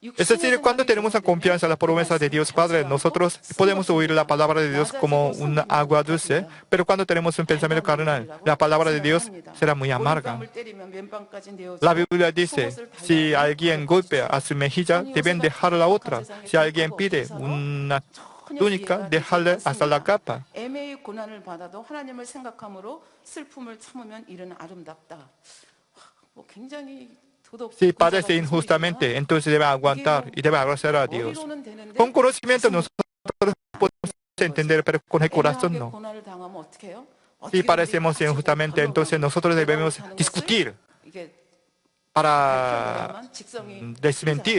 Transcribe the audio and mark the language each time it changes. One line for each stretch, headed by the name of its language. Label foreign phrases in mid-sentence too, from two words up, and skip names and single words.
Spanish: Es decir, cuando tenemos la confianza en la promesa de Dios Padre, nosotros podemos oír la palabra de Dios como un agua dulce, pero cuando tenemos un pensamiento carnal, la palabra de Dios será muy amarga. La Biblia dice, si alguien golpea a su mejilla, deben dejar la otra. Si alguien pide una túnica, dejarle hasta la capa.
Korean: 애매히 고난을 받아도 하나님을 생각함으로 슬픔을 참으면 이는 아름답다. 뭐 굉장히
Spanish: Si padece injustamente, entonces debe aguantar y debe agradecer a Dios. Con conocimiento nosotros podemos entender, pero con el corazón no. Si padecemos injustamente, entonces nosotros debemos discutir para desmentir.